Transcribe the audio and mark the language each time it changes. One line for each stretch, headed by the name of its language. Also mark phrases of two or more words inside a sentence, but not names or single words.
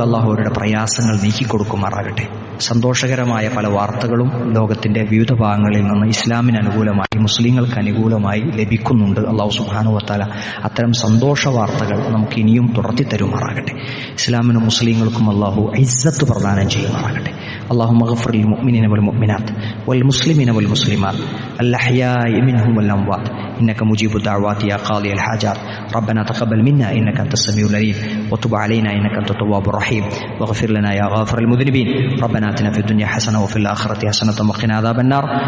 Malayalam: അള്ളാഹു അവരുടെ പ്രയാസങ്ങൾ നീക്കിക്കൊടുക്കുമാറാകട്ടെ. സന്തോഷകരമായ പല വാർത്തകളും ലോകത്തിൻ്റെ വിവിധ ഭാഗങ്ങളിൽ നിന്ന് ഇസ്ലാമിന് അനുകൂലമായി, മുസ്ലിങ്ങൾക്ക് അനുകൂലമായി ലഭിക്കുന്നുണ്ട്.
Arabic: الله سبحانه وتعالى
Malayalam: അത്തരം സന്തോഷ വാർത്തകൾ നമുക്ക് ഇനിയും തുടർത്തി തരുമാറാകട്ടെ. ഇസ്ലാമിനും മുസ്ലിങ്ങൾക്കും അള്ളാഹു ഇസ്സത്ത് പ്രദാനം ചെയ്യുമാറാകട്ടെ.
Arabic: اللهم اغفر للمؤمنين والمؤمنات والمسلمين والمسلمات الأحياء منهم والأموات إنك مجيب الدعوات يا قاضي الحاجات. ربنا تقبل منا إنك أنت السميع العليم وتب علينا إنك أنت التواب الرحيم واغفر لنا يا غافر المذنبين. ربنا آتنا في الدنيا حسنة وفي الآخرة حسنة وقنا عذاب النار.